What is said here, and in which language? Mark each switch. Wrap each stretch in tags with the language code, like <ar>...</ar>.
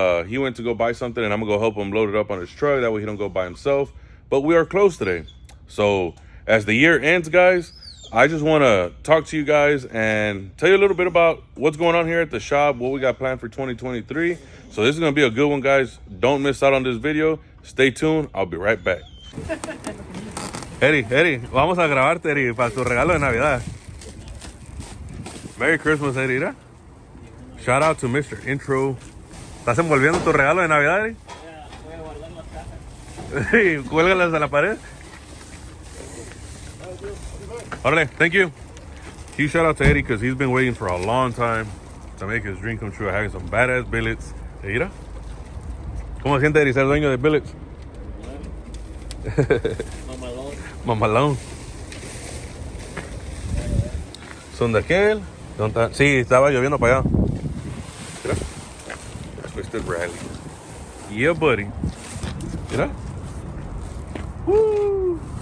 <en>He went to go buy something, and I'm going to go help him load it up on his truck. That way he don't go by himself. But we are closed today. So as the year ends, guys, I just want to talk to you guys and tell you a little bit about what's going on here at the shop, what we got planned for 2023. So this is going to be a good one, guys. Don't miss out on this video. Stay tuned. I'll be right back.</en> <es>Eddie, vamos a grabarte, Eddie, para tu regalo de Navidad.</es> <en>Merry Christmas, Eddie. ¿Ra? Shout out to Mr. Intro.</en> <es>¿Estás envolviendo tu regalo de Navidad, Eddie? Voy a guardar las cajas. Sí, cuélgalas a la pared. Órale,</es> <en>thank you. Huge shout out to Eddie because he's been waiting for a long time to make his dream come true. Having some badass billets.</en> <es>¿Mira? ¿Cómo se siente, Eddie, ser dueño de billets? Mamalón. Mamalón. ¿Son de aquel? ¿Dónde está? Sí, estaba lloviendo para allá. Mira.</es> <en>Twisted Rally. Yeah, buddy. Mira. Woo.</en>